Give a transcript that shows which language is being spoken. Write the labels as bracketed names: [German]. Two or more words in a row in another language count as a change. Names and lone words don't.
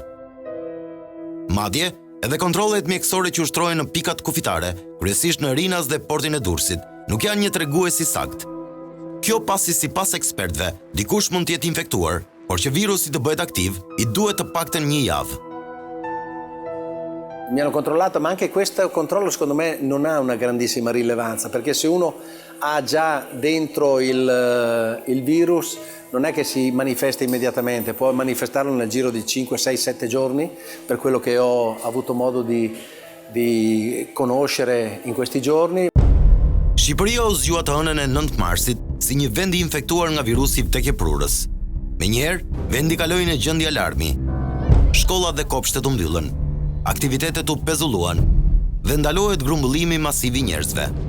[Albanian] Madje, edhe kontrollet mjekësore që ushtrohen në pikat kufitare, kryesisht në Rinas dhe portin e Durrësit, nuk janë një tregues i saktë. Kjo pasi sipas ekspertëve, dikush mund të jetë infektuar, por që virusi të bëhet aktiv, i duhet të paktën 1 javë. [Italian] Mi hanno controllato, ma anche questo controllo secondo me non ha una grandissima rilevanza, perché se uno ha già dentro il virus non è che si manifesta immediatamente, può manifestarlo nel giro di 5, 6, 7 giorni, per quello che ho avuto modo di conoscere in questi giorni. [Albanian] Shqipëria u zgjua të hënën e 9 marsit si një vend i infektuar nga virusi vdekjeprurës. Menjëherë, vendi kaloi në gjendje alarmi. Shkollat dhe kopshtet u mbyllën, aktivitetet u pezulluan dhe ndalohet grumbullimi masiv i njerëzve.